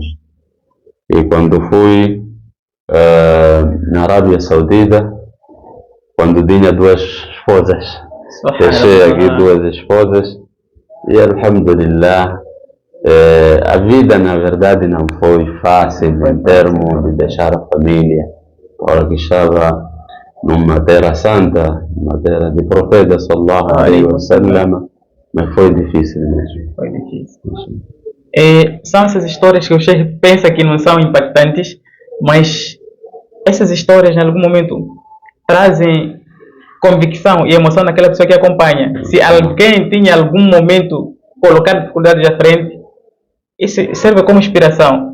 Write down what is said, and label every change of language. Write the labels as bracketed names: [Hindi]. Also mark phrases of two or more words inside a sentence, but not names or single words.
[Portuguese] E quando fui na Arábia Saudita, quando tinha 2 esposas, deixei aqui 2 esposas e alhamdulillah, a vida na verdade não foi fácil em termos de deixar a família, porque estava numa terra santa, numa terra de profeta [Arabic] صلى الله عليه وسلم, [Portuguese] mas foi difícil mesmo. Foi difícil. São essas histórias que o Sheikh pensa que não são impactantes, mas essas histórias em algum momento trazem convicção e emoção naquela pessoa que acompanha. Se alguém tinha em algum momento colocar dificuldades à frente, isso serve como inspiração.